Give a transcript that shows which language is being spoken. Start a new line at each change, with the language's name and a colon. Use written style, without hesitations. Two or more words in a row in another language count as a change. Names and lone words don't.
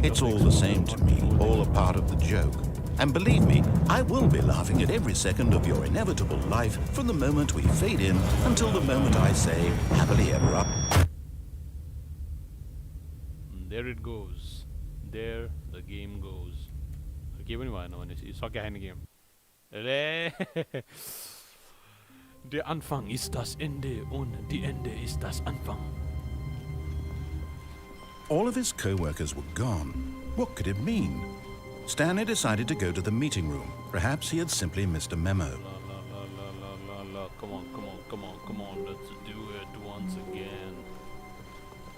English: It's all the same to me, all a part of the joke. And believe me, I will be laughing at every second of your inevitable life from the moment we fade in until the moment I say, happily ever after. There it goes. There the game goes.
Nepali: के पनि भएन भनेपछि सक्या छैन गेम रे
German: Der Anfang ist das Ende und die Ende ist das Anfang.
English: All of his co-workers were gone. What could it mean? Stanley decided to go to the meeting room. Perhaps he had simply missed a memo. Come on, let's do it once again.